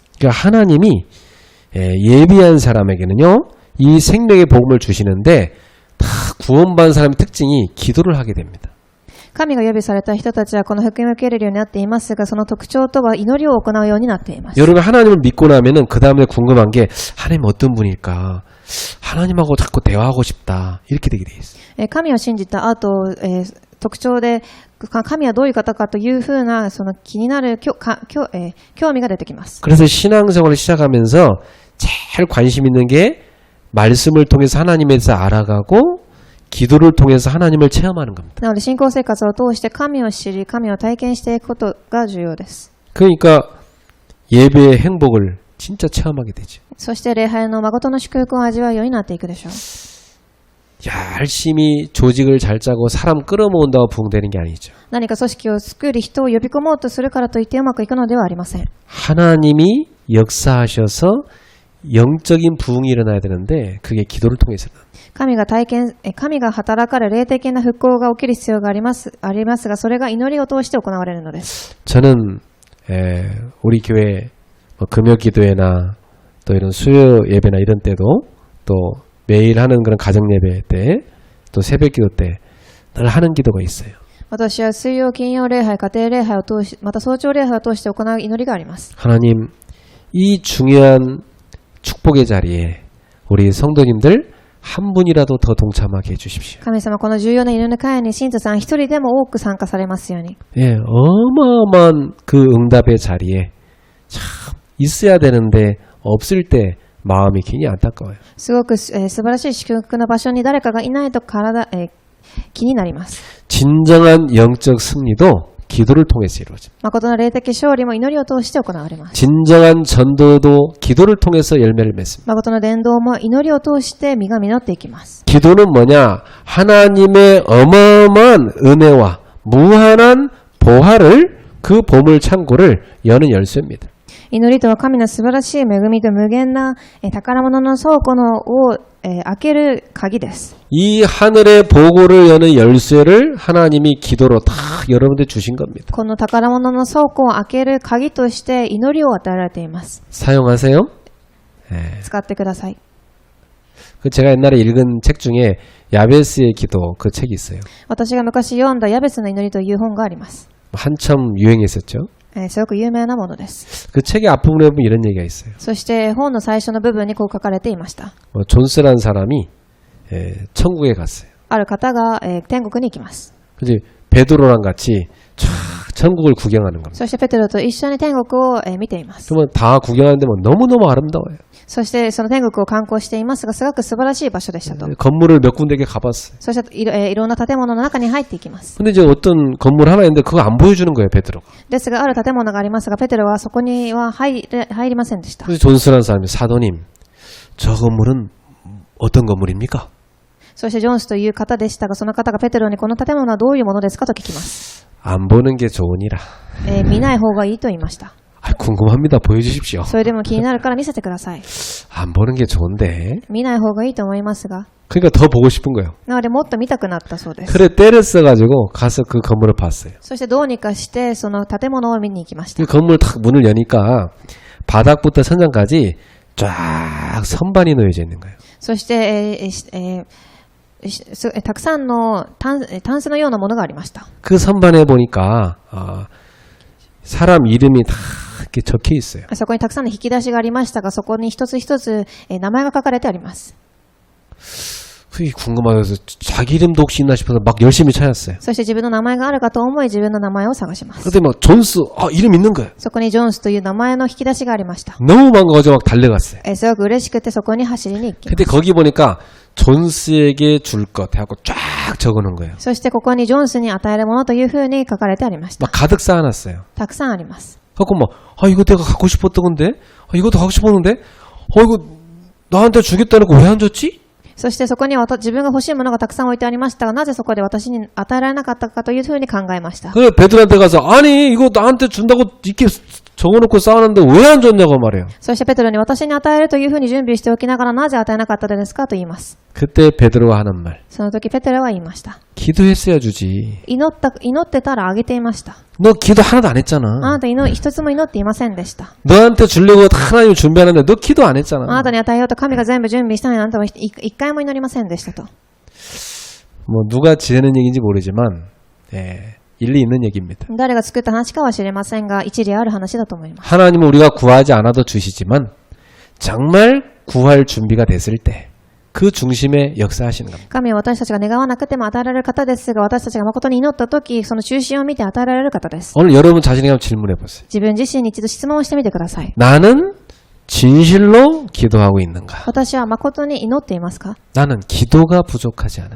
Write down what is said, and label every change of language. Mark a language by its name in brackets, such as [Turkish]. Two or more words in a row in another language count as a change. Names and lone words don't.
[Korean] 그러니까 하나님이 예비한 사람에게는요 이 생명의 복음을 주시는데 다 구원받은 사람의 특징이 기도를 하게 됩니다. [Japanese] 神が予備された人たちはこの福音を受けれるようになっていますがその特徴とは祈りを行うようになっています。 [Korean] 여러분 하나님을 믿고 나면은 그 다음에 궁금한 게 하나님 어떤 분일까? 하나님하고 자꾸 대화하고 싶다. 이렇게 되게 돼 있어요. [Japanese] 神を信じた後、特徴で神はどういう方かというふうなその気になる興味が出てきます。 [Korean] 그래서 신앙생활을 시작하면서 제일 관심 있는 게 말씀을 통해서 하나님에 대해서 알아가고 기도를 통해서 하나님을 체험하는 겁니다. [Japanese] なので信仰生活を通して神を知り神を体験していくことが重要です。 [Korean] 그러니까 예배의 행복을 진짜 체험하게 되죠. [Japanese] そして礼拝の誠の祝福を味わうようになっていくでしょう。 [Korean] 열심히 조직을 잘 짜고 사람 끌어모은다고 부흥되는 게 아니죠. [Japanese] 何か組織を作り人を呼び込もうとするからといってうまくいくのではありません。 [Korean] 하나님이 역사하셔서 영적인 부흥이 일어나야 되는데 그게 기도를 통해서 [Japanese] 神が働かれ霊的な復興が起きる必要がありますがそれが祈りを通して行われるのです。 [Korean] 저는 우리 교회 금요기도회나 또 이런 수요 예배나 이런 때도 또 매일 하는 그런 가정 예배 때 또 새벽기도 때 늘 하는 기도가 있어요. [Japanese] 私は水曜、金曜礼拝、家庭礼拝を通し、また早朝礼拝を通して行う祈りがあります。 [Korean] 하나님, 이 중요한 축복의 자리에 우리 성도님들 한 분이라도 더 동참하게 해주십시오. [Japanese] 神様、この重要な祈りの会に信徒さん一人でも多く参加されますように。 [Korean] 예, 어마어마한 그 응답의 자리에 참 있어야 되는데 없을 때 마음이 괜히 안타까워요. [Japanese] すごく、素晴らしい祝福の場所に誰かがいないと気になります。 [Korean] 진정한 영적 승리도 기도를 통해서 이루어집니다. [Japanese] 誠の霊的勝利も祈りを通して行われます。 [Korean] 진정한 전도도 기도를 통해서 열매를 맺습니다. [Japanese] 誠の伝道も祈りを通して実が実っていきます。 [Korean] 기도는 뭐냐? 하나님의 어마어마한 은혜와 무한한 보화를 그 보물 창고를 여는 열쇠입니다. [Japanese] 祈りとは神の素晴らしい恵みと無限な宝物の倉庫を開ける鍵です。 [Korean] 이 하늘의 보고를 여는 열쇠를 하나님이 기도로 다 여러분들 주신 겁니다. [Japanese] この宝物の倉庫を開ける鍵として祈りを与えられています。 [Korean] 사용하세요. [Japanese] 使ってください。 [Korean] 그 제가 옛날에 읽은 책 중에 야베스의 기도 그 책이 있어요. [Japanese] 私が昔読んだヤベスの祈りという本があります。 [Korean] 한참 유행했었죠. [Japanese] すごく有名なものです。 [Korean] 그 책의 앞부분에 보면 이런 얘기가 있어요. [Japanese] そして本の最初の部分にこう書かれていました。 [Korean] 존스라는 사람이 천국에 갔어요. [Japanese] ある方が天国に行きます。 [Korean] 그지 베드로랑 같이 쫙 천국을 구경하는 겁니다. [Japanese] そしてペテロと一緒に天国を見ています。 [Korean] 그러면 다 구경하는데 뭐 너무너무 아름다워요. [Japanese] そしてその天国を観光していますが、すごく素晴らしい場所でしたと。 [Korean] 건물을 몇 군데게 가봤어요. [Japanese] そしていろんな建物の中に入っていきます。 [Korean] 근데 이제 어떤 건물 하나 있는데 그거 안 보여주는 거예요, 베드로가. [Japanese] ですが、ある建物がありますが、ペテロはそこには入りませんでした。 [Korean] 그래서 존스라는 사람이 사도님, 저 건물은 어떤 건물입니까? [Japanese] そしてジョンスという方でしたが、その方がペテロにこの建物はどういうものですかと聞きます。 [Korean] 안 보는 게 좋으니라. [Japanese] 見ない方がいいと言いました。 [Korean] 궁금합니다. 보여주십시오. [Japanese] それでも気になるから見せてください。 [Korean] 안 보는 게 좋은데. [Japanese] 見ない方がいいと思いますが。 [Korean] 그러니까 더 보고 싶은 거예요. [Japanese] なのでもっと見たくなったそうです。 [Korean] 그래 때를 써가지고 가서 그 건물을 봤어요. [Japanese] そしてどうにかしてその建物を見に行きました。 [Korean] 그 건물 딱 문을 여니까 바닥부터 천장까지 쫙 선반이 놓여져 있는 거예요. [Japanese] そしてたくさんのタンスのようなものがありました。 [Korean] 그 선반에 보니까 사람 이름이 다 이렇게 적혀 있어요. [Japanese] そこにたくさんの引き出しがありましたが、そこに一つ一つ名前が書かれてあります。 [Korean] 그게 궁금해서 자기 이름도 혹시 있나 싶어서 막 열심히 찾았어요. [Japanese] そして自分の名前があるかと思い自分の名前を探します。 [Korean] 그때 막 존스 이름 있는 거예요. [Japanese] そこにジョンスという名前の引き出しがありました。 [Korean] 너무 반가워서 막 달려갔어요. [Japanese] すごく嬉しくてそこに走りに行きま [Korean] 근데 [Japanese] す。 [Korean] 거기 보니까 존스에게 줄 것 해갖고 쫙 적어놓은 거예요. [Japanese] そしてここにジョンスに与えるものというふうに書かれてありました。 [Korean] 막 가득 쌓아놨어요. [Japanese] たくさんあります。 [Korean] 그래갖고 막 이거 내가 갖고 싶었던 건데 이것도 갖고 싶었는데 이거 나한테 주겠다는 거 왜 안 줬지? [Japanese] そしてそこには自分が欲しいものがたくさん置いてありましたが、なぜそこで私に与えられなかったかというふうに考えました。 [Korean] 그래 베드로한테 가서 아니 이거 나한테 준다고 이렇게 적어놓고 쌓아놨는데 왜 안 줬냐고 말해요. [Japanese] そしてペテロに私に与えるというふうに準備しておきながらなぜ与えなかったのですかと言います。 [Korean] 그때 베드로가 하는 말. [Japanese] その時ペテロは言いました。 [Korean] 기도했어야 주지. [Japanese] 祈ってたらあげていました。 [Korean] 너 기도 하나도 안 [Japanese] あ [Korean] 했잖아. [Japanese] なた一つも祈っていませんでした。 [Korean] 너한테 주려고 하나님 준비하는데 너 기도 안 [Japanese] あ [Korean] 했잖아. [Japanese] なたに与えようと神が全部準備したのにあなたは一回も祈りませんでしたと。 [Korean] 뭐 누가 지어낸 얘기인지 모르지만 일리 있는 얘기입니다. [Japanese] 誰が作った話かは知れませんが、一理ある話だと思います。 [Korean] 하나님은 우리가 구하지 않아도 주시지만 정말 구할 준비가 됐을 때 그 중심에 역사하시는 겁니다. [Japanese] 神は私たちが願わなくても与えられる方ですが、私たちが誠に祈った時、その中心を見て与えられる方です。 [Korean] 오늘 여러분 자신에게 한번 질문해 보세요. [Japanese] 自分自身に一度質問をしてみてください。 [Korean] 나는 진실로 기도하고 있는가? [Japanese] 私は誠に祈っていますか？ [Korean] 나는 기도가 부족하지 않은가?